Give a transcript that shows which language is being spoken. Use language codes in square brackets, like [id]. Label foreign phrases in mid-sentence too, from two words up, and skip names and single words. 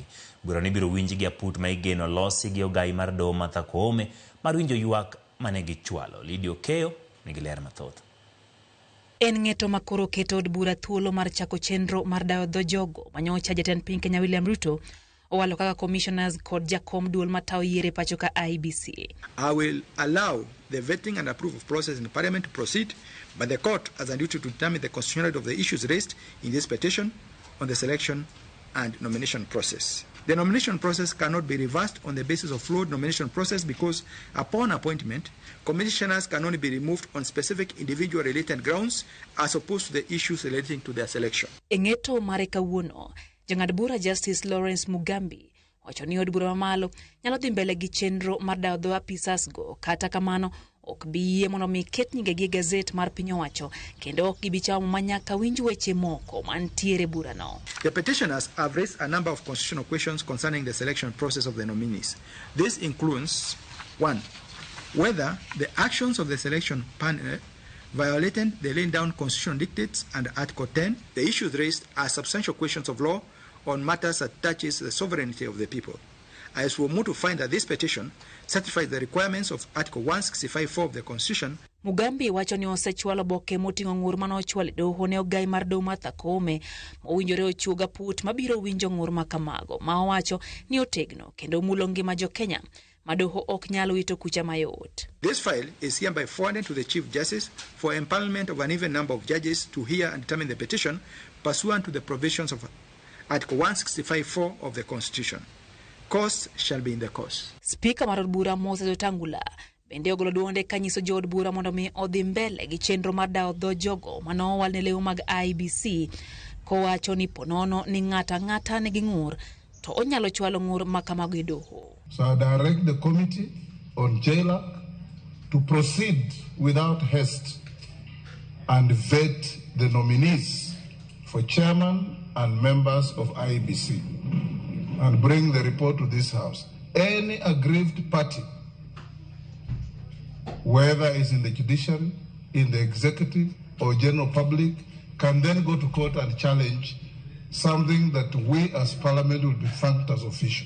[luo] Bura ni biro winji gi aput ma igeno losi gi ogai mar doho Martha Koome mar winjo ywak mane gichwalo. Lidio Keyo nigi ler mathoth. En ng'eto makoro keto od bura thuolo mar chako chenro mar dayo dho jogo manyocha jatend piny Kenya William Ruto owalo kaka commissioners kod jakom duol matao yiere pacho ka IEBC. [en] I will allow the vetting and approval process in the Parliament to proceed, but the court has a duty to determine the constitutionality of the issues raised in this petition on the selection and nomination process. The nomination process cannot be reversed on the basis of flawed nomination process because upon appointment, commissioners can only be removed on specific individual related grounds as opposed to the issues relating to their selection. [luo] Eng'eto mare kawuono, jang'ad bura Justice Lawrence Mugambi wacho ni od bura mamalo nyalo dhi mbele gi chenro mar dayo dho apisas go, kata kamano ok bi yie mondo mi ket nyinge gi gazet mar piny owacho kendo ok gibi chamo manyaka winj weche moko mantiere bura no. [en] The petitioners have raised a number of constitutional questions concerning the selection process of the nominees. This includes 1. Whether the actions of the selection panel violated the laying down constitutional dictates under Article 10. The issues raised are substantial questions of law on matters that touches the sovereignty of the people. As we move to find that this petition satisfies the requirements of Article 165(4) of the Constitution. [luo] Mugambi wacho ni osechwalo boke moting'o ng'ur manochwal doho ne ogai mar doho Martha Koome mowinjore ochuoga put mabiro winjo ng'ur makamago ma owacho ni otegno kendo mulo ngima jo Kenya madoho ok nyalo wito kucha mayot. [en] This file is hereby forwarded to the Chief Justice for empanelment of an even number of judges to hear and determine the petition pursuant to the provisions of Article 165(4) of the Constitution. Costs shall be in the course. [luo] Speaker mar od bura Moses Wetangula bende ogolo duonde kanyiso jo od bura mondo mi odhi mbele gi chenro mar dayo dho jogo manowal ne lew mag IEBC kowacho ni ponono ni ng'ata nigi ng'ur to onyalo chwalo ng'ur makamago e doho. [en] So I direct the committee on JLAC to proceed without haste and vet the nominees for chairman and members of IEBC and bring the report to this House. Any aggrieved party, whether it's in the judiciary, in the executive, or general public, can then go to court and challenge something that we as Parliament will be thanked as official.